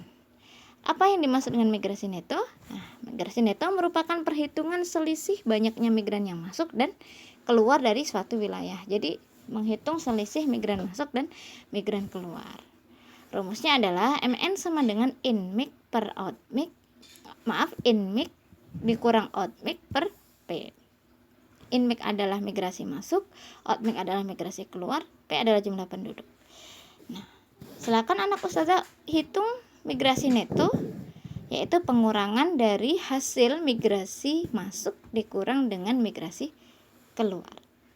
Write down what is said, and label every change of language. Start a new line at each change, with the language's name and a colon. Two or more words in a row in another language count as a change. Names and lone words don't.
Indonesian: Apa yang dimaksud dengan migrasi neto? Nah, migrasi neto merupakan perhitungan selisih banyaknya migran yang masuk dan keluar dari suatu wilayah. Jadi menghitung selisih migran masuk dan migran keluar. Rumusnya adalah MN sama dengan
English: in-mig per out-mig.
Indonesian: In-mig dikurang out-mig per P. In-mig adalah migrasi masuk, out-mig adalah migrasi keluar, P adalah jumlah penduduk. Nah, silakan anak ustazah hitung migrasi neto, yaitu pengurangan dari hasil migrasi masuk dikurang dengan migrasi keluar.